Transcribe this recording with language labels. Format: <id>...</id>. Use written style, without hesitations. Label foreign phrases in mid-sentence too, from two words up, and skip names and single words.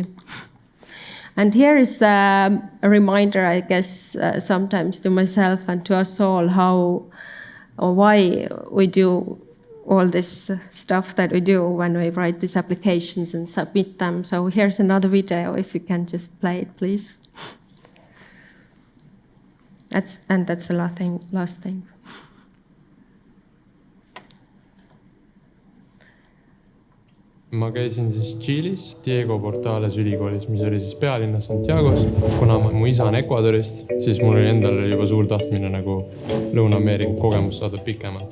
<en>And here is a reminder, I guess, sometimes to myself and to us all, how or why we do all this stuff that we do when we write these applications and submit them. So here's another video, if you can just play it, please. That's the last thing.</en> <et>Ma käisin siis Tšiilis, Diego Portales ülikoolis, mis oli siis pealinnas Santiagos. Kuna mu isa on Ecuadorist, siis mul oli endal juba suur tahtmine nagu Lõuna-Ameerika kogemus saada pikemalt.</et>